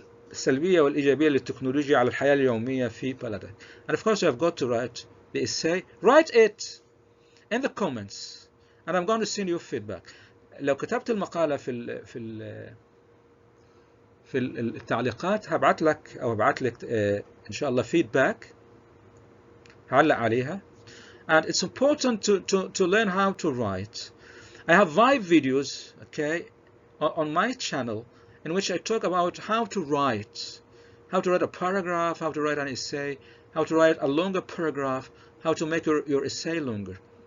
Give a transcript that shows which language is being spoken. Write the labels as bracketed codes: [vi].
[ar] السلبية والإيجابية للتكنولوجيا على الحياة اليومية في بلدك. [en] And of course you have got to write the essay. Write it in the comments and I'm going to send you feedback. [ar] لو كتبت المقالة في التعليقات هبعت لك أو هبعت لك إن شاء الله feedback هعلق عليها. [en] And it's important to learn how to write. I have 5 videos, okay, on my channel in which I talk about how to write a paragraph, how to write an essay, how to write a longer paragraph, how to make your essay longer.